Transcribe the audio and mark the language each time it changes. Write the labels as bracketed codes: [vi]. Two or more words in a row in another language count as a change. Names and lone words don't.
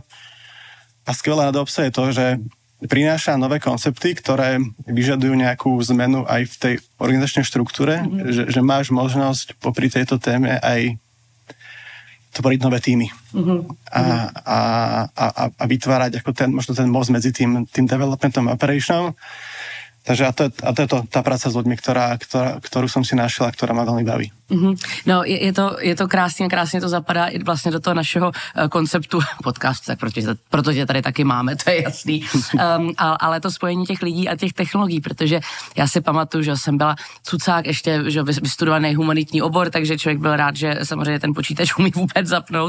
[sk] A skvelé na DevOpse je to, že prináša nové koncepty, ktoré vyžadujú nejakú zmenu aj v tej organizačnej štruktúre, že máš možnosť popri tejto téme aj tvoriť nové týmy a vytvárať ako možno ten most medzi tým developmentom a operationom. Takže a to je tá práca s ľuďmi, ktorú som si našiel a ktorá ma veľmi baví. [cs] No, je to krásně to zapadá i vlastně do toho našeho konceptu podcastu, tak protože tady taky máme, to je jasný. Ale to spojení těch lidí a těch technologií, protože já si pamatuju, že jsem byla cucák, ještě že vystudovaný humanitní obor, takže člověk byl rád, že samozřejmě ten počítač umí vůbec zapnout.